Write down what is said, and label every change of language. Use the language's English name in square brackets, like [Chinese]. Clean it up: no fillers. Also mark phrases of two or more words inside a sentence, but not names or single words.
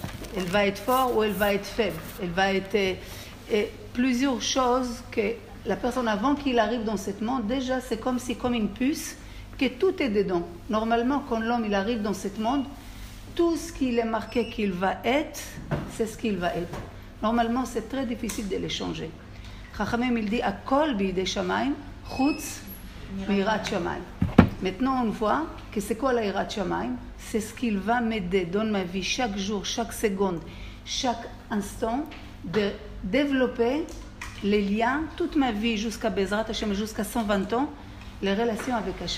[French] Elle va être fort ou elle va être faible? Elle va être plusieurs choses que la personne avant qu'il arrive dans ce monde, déjà c'est comme une puce, que tout est dedans. Normalement, quand l'homme il arrive dans ce monde, tout ce qu'il est marqué qu'il va être, c'est ce qu'il va être. Normalement, c'est très difficile de les changer. Chachamim, il dit, [Hebrew] הכל בידי שמים, חוץ מיראת שמים. [French] Maintenant, on voit que c'est quoi la [Hebrew] יראת שמים? [French] C'est ce qu'il va m'aider dans ma vie, chaque jour, chaque seconde, chaque instant, de développer les liens, toute ma vie, jusqu'à [Hebrew] בעזרת השם, [French] jusqu'à 120 ans, les relations avec Hashem.